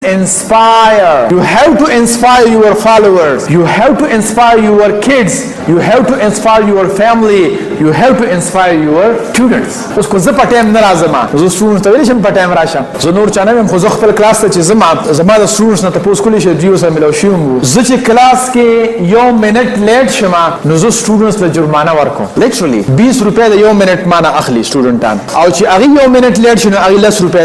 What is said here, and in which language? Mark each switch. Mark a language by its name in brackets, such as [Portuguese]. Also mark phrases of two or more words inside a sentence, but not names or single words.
[English] Inspire. You have to inspire your followers. You have to inspire your kids. You have to inspire your family. You have to inspire your students. [Pashto] اوس کو زه [English] on time [Pashto] نه راځم زه سټوډنټ ته ویل شم [English] on time [Pashto] راشم زه نور چا نه یم خو زه خپل کلاس ته چې زما د سټوډنټس نه تپوس کولی شي دوی سره ملو شوم زه چې کلاس کې یو منټ لیټ شم نو زه سټوډنټس ته جرمانه ورکوم لیټرلی 20 روپۍ د یو منټ مانه اخلي سټوډنټان او چې هغه یو منټ لیټ شي نو هغه 10 روپۍ